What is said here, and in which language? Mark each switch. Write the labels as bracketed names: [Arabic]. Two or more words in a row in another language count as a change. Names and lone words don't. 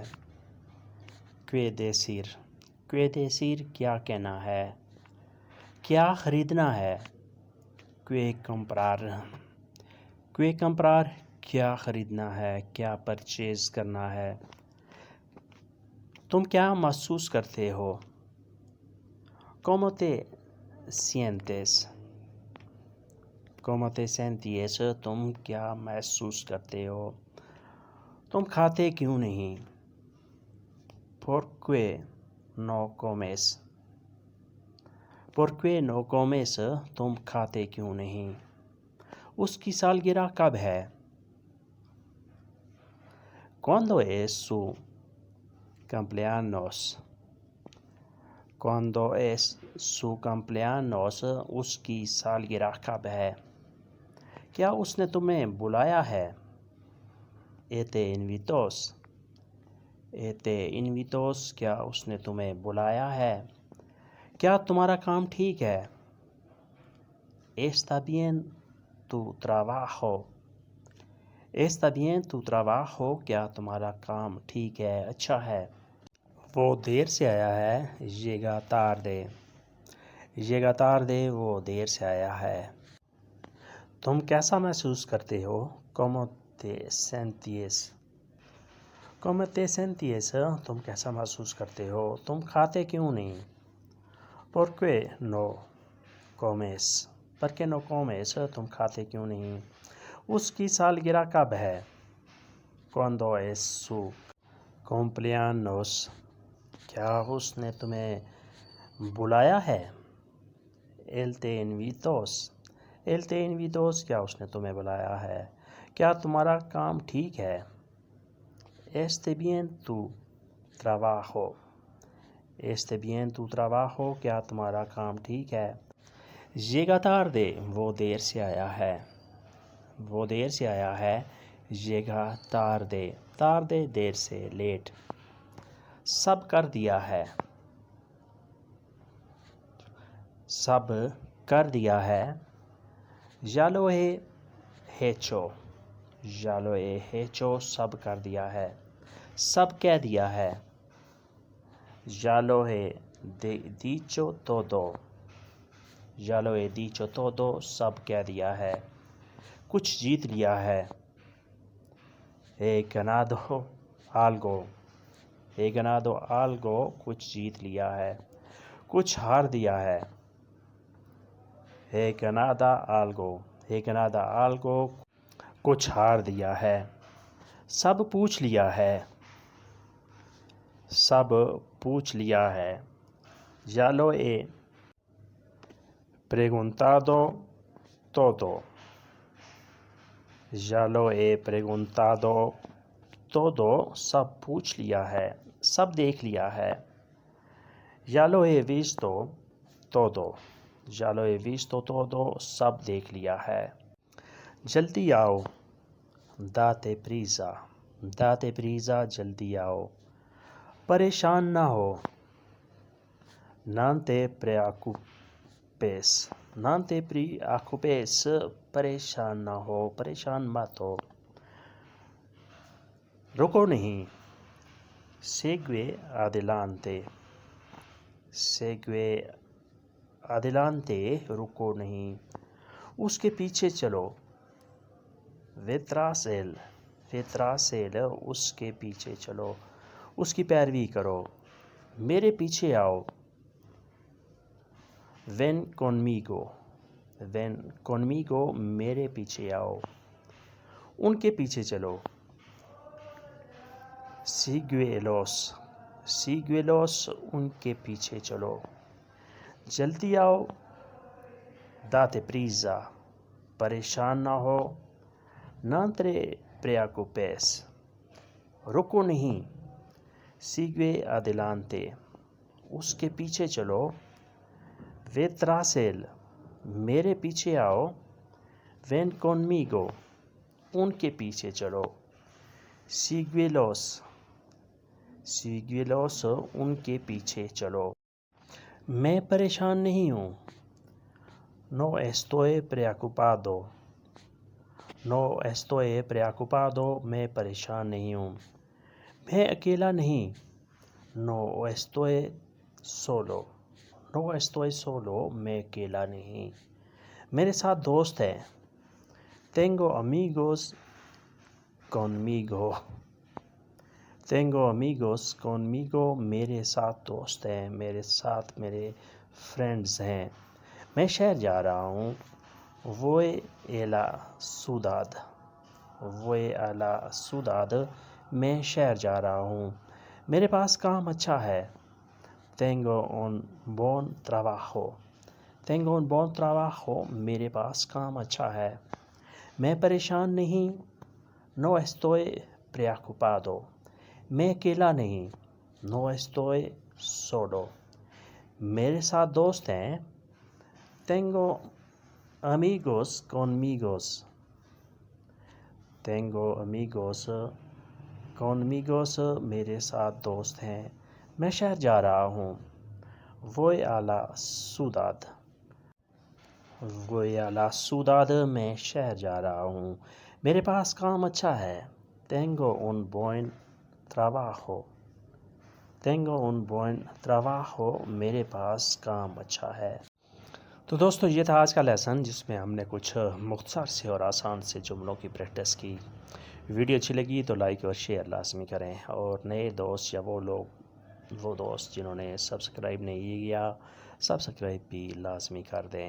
[Spanish] Qué decir. Qué decir. [Urdu] کیا کہنا ہے؟ کیا خریدنا ہے؟ [Spanish] Qué comprar. Qué comprar. [Urdu] کیا خریدنا ہے؟ کیا پرچیز کرنا ہے؟ تم کیا محسوس کرتے ہو؟ [Spanish] ¿Cómo te sientes? ¿Cómo te sientes؟ [Urdu] تم کیا محسوس کرتے ہو؟ تم کھاتے کیوں نہیں؟ [Spanish] ¿Por qué no comes؟ ¿Por qué no comes؟ [Urdu] تم کھاتے کیوں نہیں؟ اس کی سالگرہ کب ہے؟ [Spanish] ¿Cuándo es su cumpleaños؟ ¿Cuándo es su cumpleaños؟ [Urdu] اس کی سالگرہ کب ہے؟ کیا اس نے تمہیں بلایا ہے؟ [Spanish] ¿Te invitos؟ ¿Te invitos؟ [Urdu] کیا اس نے تمہیں بلایا ہے؟ کیا تمہارا کام ٹھیک ہے؟ [Spanish] ¿Está bien tu trabajo؟ ¿Está bien tu trabajo؟ [Urdu] کیا تمہارا کام ٹھیک ہے، اچھا ہے؟ وہ دیر سے آیا ہے، [Spanish] llega tarde۔ llega tarde۔ [Urdu] وہ دیر سے آیا ہے۔ تم کیسا محسوس کرتے ہو؟ [Spanish] ¿Cómo te sientes؟ ¿Cómo te sientes؟ [Urdu] تم کیسا محسوس کرتے ہو؟ تم کھاتے کیوں نہیں؟ [Spanish] ¿Por qué no comes؟ ¿Por qué no comes؟ [Urdu] تم کھاتے کیوں نہیں؟ اس کی سالگرہ کب ہے؟ [Spanish] ¿Cuándo es su cumpleaños؟ [Urdu] کیا اس نے تمہیں بلایا ہے؟ [Spanish] ¿Te invitos؟ ¿Te invitos؟ [Urdu] کیا اس نے تمہیں بلایا ہے؟ کیا تمہارا کام ٹھیک ہے؟ [Spanish] ¿Está bien tu trabajo؟ ¿Está bien tu trabajo؟ [Urdu] کیا تمہارا کام ٹھیک ہے؟ [Spanish] llega tarde۔ [Urdu] وہ دیر سے آیا ہے۔ وہ دیر سے آیا ہے۔ [Spanish] llega tarde۔ [Urdu] tarde دیر سے، لیٹ۔ سب کر دیا ہے۔ سب کر دیا ہے۔ [Spanish] ya lo he hecho۔ ya lo he hecho۔ [Urdu] سب کر دیا ہے۔ سب کہہ دیا ہے۔ [Spanish] ya lo he dicho todo۔ ya lo he dicho todo۔ [Urdu] سب کہہ دیا ہے۔ کچھ جیت لیا ہے۔ [Spanish] he ganado algo۔ he ganado algo۔ [Urdu] کچھ جیت لیا ہے۔ کچھ ہار دیا ہے۔ [Spanish] he ganado algo۔ he ganado algo۔ [Urdu] کچھ ہار دیا ہے۔ سب پوچھ لیا ہے۔ سب پوچھ لیا ہے۔ [Spanish] ya lo he preguntado todo۔ ya lo he preguntado todo۔ [Urdu] سب پوچھ لیا ہے، سب دیکھ لیا ہے۔ [Spanish] ya lo he visto todo۔ ya lo he visto todo۔ [Urdu] سب دیکھ لیا ہے۔ جلدی آؤ۔ [Spanish] date prisa۔ date prisa۔ [Urdu] جلدی آؤ۔ پریشان نہ ہو۔ [Spanish] no te preocupes۔ no te preocupes۔ [Urdu] پریشان نہ ہو، پریشان مت ہو۔ رکو نہیں۔ [Spanish] segue adelante۔ segue adelante۔ [Urdu] رکو نہیں۔ اس کے پیچھے چلو۔ [Spanish] detrás él۔ detrás él۔ [Urdu] اس کے پیچھے چلو، اس کی پیروی کرو۔ میرے پیچھے آؤ۔ [Spanish] ven conmigo۔ ven conmigo۔ [Urdu] میرے پیچھے آؤ۔ ان کے پیچھے چلو۔ [Spanish] Siguelos. Siguelos [Urdu] ان کے پیچھے چلو. جلدی آؤ. [Spanish] Date prisa. [Urdu] پریشان نہ ہو. [Spanish] Non te preocupes. [Urdu] رکو نہیں. [Spanish] Sigue adelante. [Urdu] اس کے پیچھے چلو. [Spanish] Ve tras él. [Urdu] میرے پیچھے آؤ. [Spanish] Ven conmigo. [Urdu] ان کے پیچھے چلو. Síguelos. Síguelos ان کے پیچھے چلو. میں پریشان نہیں ہوں. [Spanish] No estoy preocupado. No estoy preocupado. [Urdu] میں پریشان نہیں ہوں. میں اکیلا نہیں. [Spanish] No estoy solo. No estoy solo. [Urdu] میں اکیلا نہیں. میرے ساتھ دوست ہے. [Spanish] Tengo amigos conmigo. Tengo amigos conmigo. [Urdu] میرے ساتھ دوست ہیں. میرے ساتھ میرے فرینڈز ہیں. میں شہر جا رہا ہوں. [Spanish] Voy a la ciudad. Voy a la ciudad. [Urdu] میں شہر جا رہا ہوں. میرے پاس کام اچھا ہے. [Spanish] Tengo un buen trabajo. Tengo un buen trabajo. [Urdu] میرے پاس کام اچھا ہے. میں پریشان نہیں. [Spanish] No estoy preocupado. [Urdu] میں اکیلا نہیں. [Spanish] No estoy solo. [Urdu] میرے ساتھ دوست ہیں. [Spanish] Tengo amigos conmigo. Tengo amigos conmigo. [Urdu] میرے ساتھ دوست ہیں. میں شہر جا رہا ہوں. [Spanish] Voy a la ciudad. Voy a la ciudad. [Urdu] میں شہر جا رہا ہوں. میرے پاس کام اچھا ہے. [Spanish] Tengo un buen trabajo. Tengo un buen trabajo. [Urdu] میرے پاس کام اچھا ہے. تو دوستو یہ تھا آج کا لیسن جس میں ہم نے کچھ مختصر سے اور آسان سے جملوں کی پریکٹس کی. ویڈیو اچھی لگی تو لائک اور شیئر لازمی کریں. اور نئے دوست یا وہ دوست جنہوں نے سبسکرائب نہیں کیا سبسکرائب بھی لازمی کر دیں.